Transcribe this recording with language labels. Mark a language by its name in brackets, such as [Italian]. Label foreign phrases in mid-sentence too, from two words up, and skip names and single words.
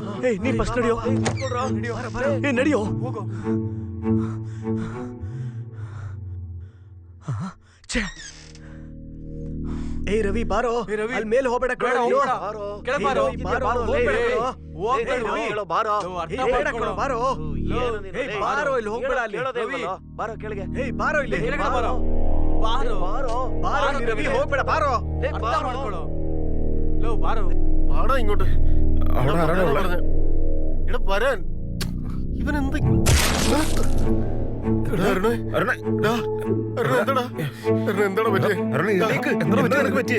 [Kannada] ನೀ ಫಸ್ಟ್ ನಡಿಯೋ. ನಡಿಯೋ. ಏ ರವಿ ಬಾರೋ, ಅಲ್ಲಿ ಮೇಲೆ ಹೋಗ್ಬೇಡ, ಬಾರೋ. ಇಲ್ಲಿ ಹೋಗ್ಬೇಡ, ಅಲ್ಲಿ ಬಾರೋ ಕೆಳಗೆ. ಬಾರೋ ಇಲ್ಲಿ, ಬಾರೋ ರವಿ, ಹೋಗ್ಬೇಡ, ಬಾರೋ. [Malayalam] പാടാ ഇങ്ങോട്ട്. എടാ വരാൻ. ഇവൻ എന്ത് എന്താടാ പറ്റിയേ?